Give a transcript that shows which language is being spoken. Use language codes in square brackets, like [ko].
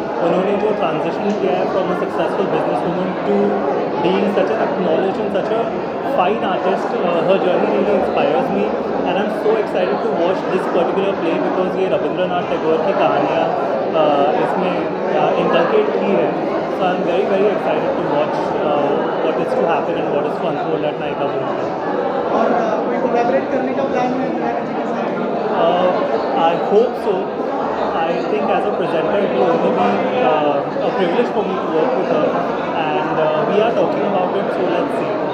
[hi] उन्होंने जो transition किया है [en] from a successful businesswoman to being such an acknowledged and such a fine artist, her journey really inspires me, and I'm so excited to watch this particular play because [hi] ये रविंद्रनाथ टैगोर की कहानियाँ इसमें inculcate की है. [en] So I'm very very excited to watch what is to happen and what is to unfold at Naika Bhumika. [hi] और कोई collaborate करने का प्लान है इंद्रानी जी के साथ? [en] I hope so. I think as a presenter it will only be a privilege for me to work with her, and we are talking about it, so let's see.